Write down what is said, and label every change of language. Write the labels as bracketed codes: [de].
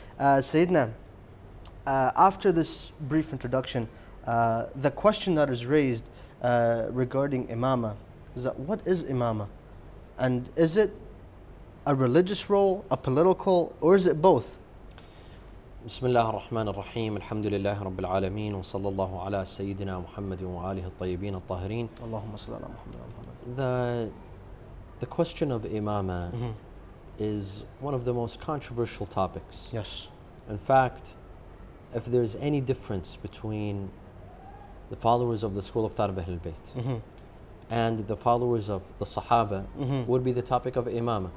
[en] Sayyidina, after this brief introduction, the question that is raised regarding imama is that what is imama? And is it a religious role, a political, or is it both? [ar] بسم الله الرحمن الرحيم الحمد لله رب العالمين وصلى الله على سيدنا محمد وآله الطيبين الطاهرين. Allahumma salli ala Muhammad. [en] The question of imama is one of the most controversial topics. Yes. In fact, if there's any difference between the followers of the school of thought of Ahlul Bayt and the followers of the Sahaba, would be the topic of imama.